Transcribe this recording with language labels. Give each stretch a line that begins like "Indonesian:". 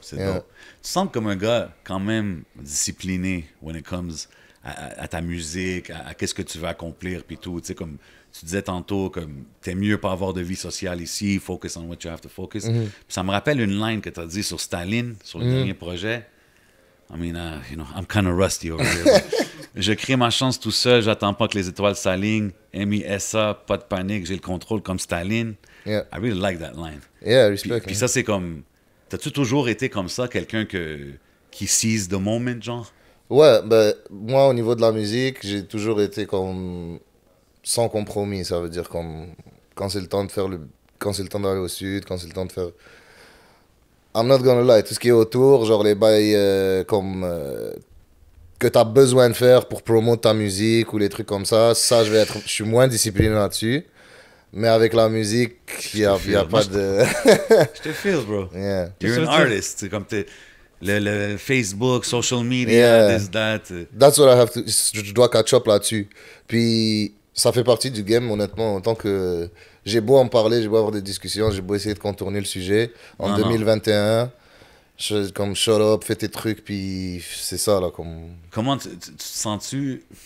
French: Tu sens comme un gars quand même discipliné
English: when it comes
French: à ta musique, à qu'est-ce que tu veux accomplir, puis tout, tu sais, comme tu disais tantôt, comme t'es mieux pas avoir de vie sociale ici,
English: focus on what you have to focus.
French: Ça me rappelle une line que t'as dit sur Staline, sur le dernier projet.
English: I mean, I'm kind of rusty over here.
French: Je crée ma chance tout seul, j'attends pas que les étoiles s'alignent. M.I.S.A., pas de panique, j'ai le contrôle comme Staline.
English: Yeah. I really like that line. Yeah, respect.
French: Puis ça, c'est comme... T'as-tu toujours été comme ça, quelqu'un qui
English: seize the moment,
French: genre? Ouais, ben, moi, au niveau de la musique, j'ai toujours été comme... sans compromis, ça veut dire comme... Quand c'est le temps de faire quand c'est le temps d'aller au sud, quand c'est le temps de faire...
English: I'm not gonna lie,
French: tout ce qui est autour, genre les bails comme... que t'as besoin de faire pour promouvoir ta musique ou les trucs comme ça, je suis moins discipliné là-dessus. Mais avec la musique, il n'y a pas de... Je te feel, bro.
English: Yeah. You're an artist.
French: C'est comme
English: le Facebook, social media, this, that. That's what I have to...
French: Je dois catch up là-dessus. Puis, ça fait partie du game, honnêtement, en tant que... J'ai beau en parler, j'ai beau avoir des discussions, j'ai beau essayer de contourner le sujet. En 2021, comme shut up, fais tes trucs, puis c'est ça, là, comme... Comment tu te sens-tu...